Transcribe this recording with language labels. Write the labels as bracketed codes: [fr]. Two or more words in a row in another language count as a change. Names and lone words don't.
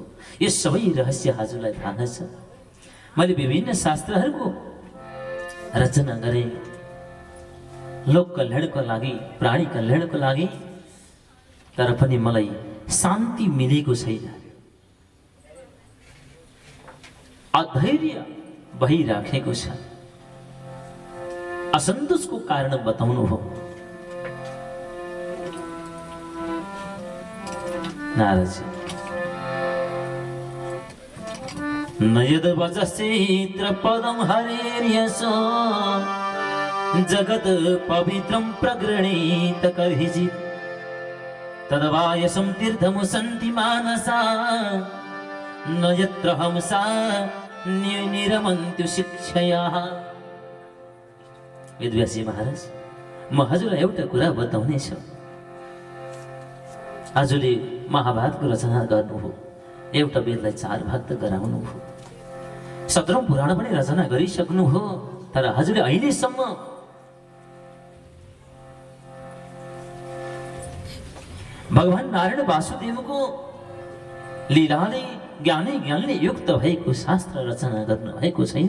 [ne] यो सबै रहस्य हजुरलाई थाहा छ। मैले विभिन्न शास्त्रहरूको रचना गरेँ लोक कल्याणको लागि, प्राणी कल्याणको लागि, तर पनि मलाई शान्ति मिलेको छैन। अधैर्य भइराखेको छ। असन्तोषको कारण बताउनु हो नारदजी। [sa] न यद वचश्चित्र पदं हरेर्यश जगत पवित्रं प्रगृणीत कर्हिचित् तदवायसं तीर्थमु सन्ति मानसा न यत्र हंसा निरमन्त्यु शिक्षया। [ne] वेदव्यासजी महाराज, म हजुरलाई एउटा कुरा बताउने छु। हजुरले महाभारतको रचना गर्नुभयो, एउटा वेदलाई 4 भाग त गराउनु हो, 17औं पुराण पनि रचना गरिसक्नु हो, तर हजुरले अहिलेसम्म भगवान नारायण वासुदेवको लीलाले ज्ञानले युक्त भएको शास्त्र रचना गर्नु भएको छैन।